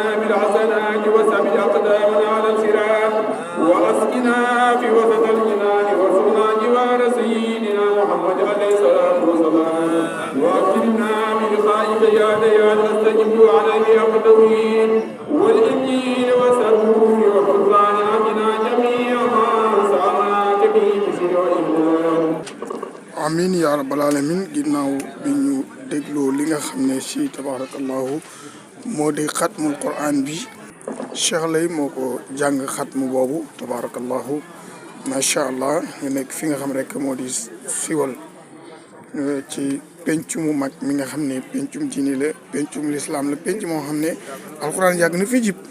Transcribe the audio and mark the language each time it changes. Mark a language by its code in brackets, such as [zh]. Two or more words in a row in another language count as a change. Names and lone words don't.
[ar] بالحسنات وثبت أقدامنا على الصراط وأسقنا في وسط الجنان وارزقنا جوار سيدنا محمد عليه الصلاة والسلام وأكرمنا بلقائك يا ديان واستجب عليه التوحيد والإنجيل والسرور والقرآن عبدنا جميع ما سألناك به بسر والإيمان. آمين يا رب العالمين [wo] ginnaaw bi ñu dégloo li nga xam ne si tabarakallahu moo di xatmul Qur'an bi Cheikh Lay moo ko jàng xatmu boobu [ar] تبارك الله ما شاء الله [wo] ñu nekk fi nga xam rek moo di siwal ci penc mu mag mi nga xam ne pencum diine la pencum lislaam la penc moo xam ne alxuraan yàgg na fi jib